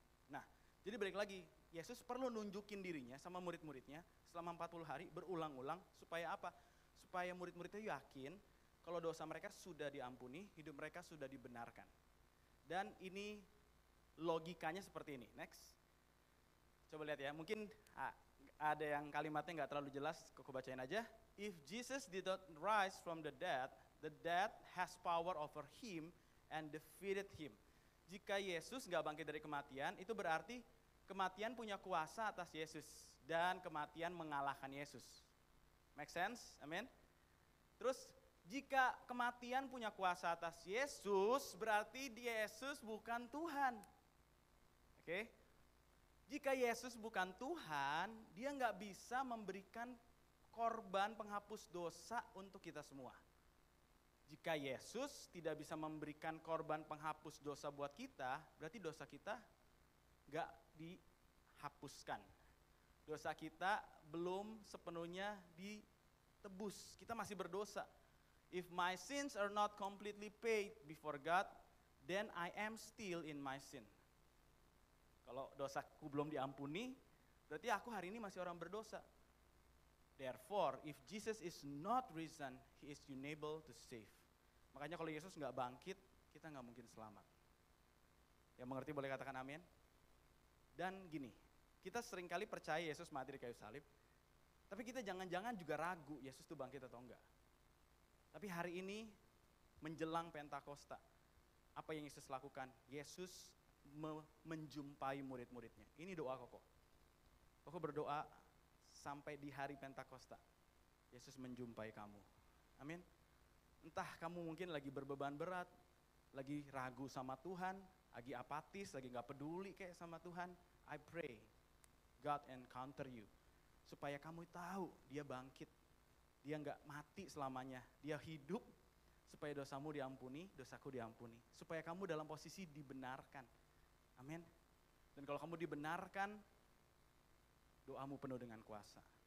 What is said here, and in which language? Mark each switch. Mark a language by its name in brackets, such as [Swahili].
[Indonesian] Nah, jadi balik lagi, Yesus perlu nunjukin dirinya sama murid-muridnya selama 40 hari berulang-ulang supaya apa? Supaya murid-muridnya yakin kalau dosa mereka sudah diampuni, hidup mereka sudah dibenarkan. Dan ini logikanya seperti ini. Next. Coba lihat ya, mungkin ada yang kalimatnya nggak terlalu jelas, aku bacain aja. [English] If Jesus did not rise from the dead has power over him and defeated him. [Indonesian] Jika Yesus nggak bangkit dari kematian, itu berarti kematian punya kuasa atas Yesus dan kematian mengalahkan Yesus. [English] Make sense? [Indonesian] Amin. Terus jika kematian punya kuasa atas Yesus, berarti Yesus bukan Tuhan. Oke? Jika Yesus bukan Tuhan, dia nggak bisa memberikan korban penghapus dosa untuk kita semua. Jika Yesus tidak bisa memberikan korban penghapus dosa buat kita, berarti dosa kita nggak dihapuskan. Dosa kita belum sepenuhnya ditebus, kita masih berdosa. [English] If my sins are not completely paid before God, then I am still in my sin. [Indonesian] Kalau dosaku belum diampuni, berarti aku hari ini masih orang berdosa. [English] Therefore, if Jesus is not risen, he is unable to save. [Indonesian] Makanya kalau Yesus nggak bangkit, kita nggak mungkin selamat. Yang mengerti boleh katakan amin. Dan gini, kita seringkali percaya Yesus mati di kayu salib, tapi kita jangan-jangan juga ragu Yesus itu bangkit atau enggak. Tapi hari ini menjelang Pentakosta, apa yang Yesus lakukan? Yesus menjumpai murid-muridnya. Ini doa Koko. Koko berdoa sampai di hari Pentakosta, Yesus menjumpai kamu. Amin. Entah kamu mungkin lagi berbeban berat, lagi ragu sama Tuhan, lagi apatis, lagi gak peduli kayak sama Tuhan. [English] I pray God encounter you. [Indonesian] Supaya kamu tahu dia bangkit. Dia gak mati selamanya. Dia hidup supaya dosamu diampuni, dosaku diampuni. Supaya kamu dalam posisi dibenarkan. Amin. Dan kalau kamu dibenarkan, doamu penuh dengan kuasa.